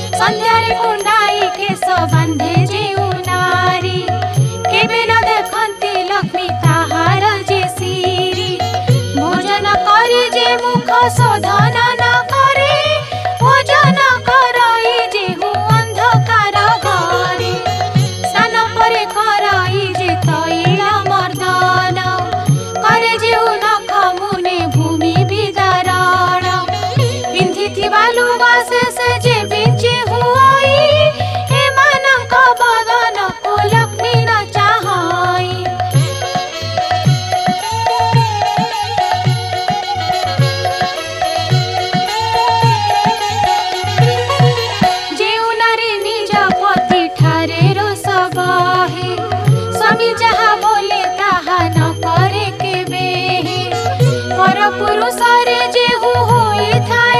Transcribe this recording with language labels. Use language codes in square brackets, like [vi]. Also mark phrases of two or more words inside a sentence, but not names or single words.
[or] ସନ୍ଧ୍ୟାରେ କୁଣ୍ଡାଇ କେଶ ବାନ୍ଧେ ଯେଉଁ ନାରୀ କେବେ ନ ଦେଖନ୍ତି ଲକ୍ଷ୍ମୀ ତାହାର ଯେ ସିରି ଭୋଜନ କରି ଯେ ମୁଖ ଶୋଧନ ନ କରେ ଭୋଜନ କରାଇ ଯେହୁ ଅନ୍ଧକାର ଘରେ ସ୍ନାନ ପରେ କରାଇ ଯେ ତୈଳ ମର୍ଦ୍ଦନ କରେ ଯେଉଁ ନଖ ମୁନେ ଭୂମି ବିଦାରଣ ପିନ୍ଧିଥିବା ଲୁଗା ଶେଷ ଯେ ବିଞ୍ଚି ହୁଇ ଏମାନଙ୍କ ବଦନ କୁ ଲକ୍ଷ୍ମୀ ନ ଚାହଇ ଯେଉଁ ନାରୀ ନିଜ ପତି ଠାରେ ରୋଷ ବହେ ସ୍ୱାମୀ ଯାହା ବୋଲେ ତାହା ନ କରେ କେବେ ପର ପୁରୁଷରେ ଯେହୁ ହୋଇ ଥାଏ